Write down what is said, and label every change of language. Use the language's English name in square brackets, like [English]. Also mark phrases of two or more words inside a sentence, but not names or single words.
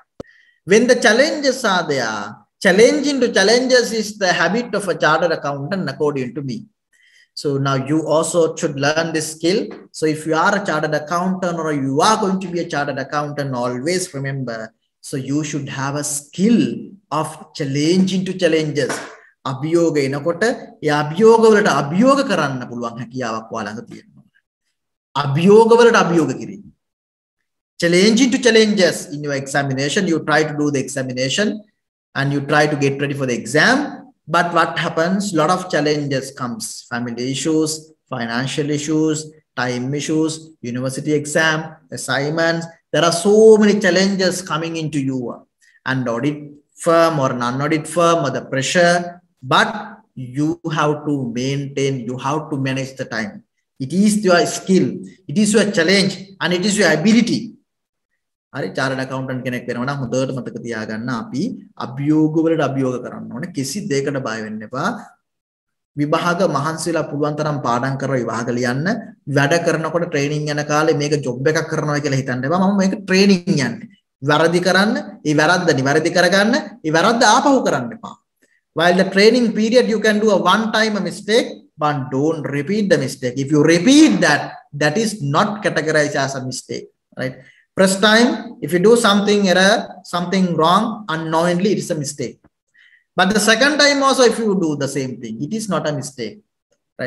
[English] When the challenges are there, challenging to challenges is the habit of a chartered accountant, according to me. So now you also should learn this skill. So if you are a chartered accountant or you are going to be a chartered accountant, always remember, so you should have a skill of challenging to challenges. [Sinhala] අභියෝග එනකොට ඒ අභියෝග වලට අභියෝග කරන්න පුළුවන් හැකියා වක් ඔයාලඟ තියෙනවා. අභියෝග වලට අභියෝග කිරීම. [English] Challenging to challenges in your examination, you try to do the examination and you try to get ready for the exam. But what happens? A lot of challenges comes. Family issues, financial issues, time issues, university exam, assignments. There are so many challenges coming into you. And audit firm or non-audit firm or the pressure. But you have to maintain, you have to manage the time. It is your skill, it is your challenge, and it is your ability. [Sinhala] Hari [English] chartered accountant [Sinhala] කෙනෙක් වෙනවා නම් හොඳට මතක තියාගන්න අපි අභියෝග වලට අභියෝග කරන්න ඕනේ. කිසි දෙයකට බය වෙන්න එපා. විභාග මහන්සිලා පුළුවන් තරම් පාඩම් කරලා විභාග ලියන්න. වැඩ කරනකොට ට්‍රේනින් යන කාලේ මේක ජොබ් එකක් කරනවා කියලා හිතන්න එපා. මම මේක ට්‍රේනින් යන්නේ. වැරදි කරන්න, ඒ වැරද්ද නිවැරදි කරගන්න, ඒ වැරද්ද ආපහු කරන්න එපා. [English] While the training period, you can do a one-time mistake, but don't repeat the mistake. If you repeat that, that is not categorized as a mistake, right? First time, if you do something error, something wrong, unknowingly, it is a mistake. But the second time also, if you do the same thing, it is not a mistake, right?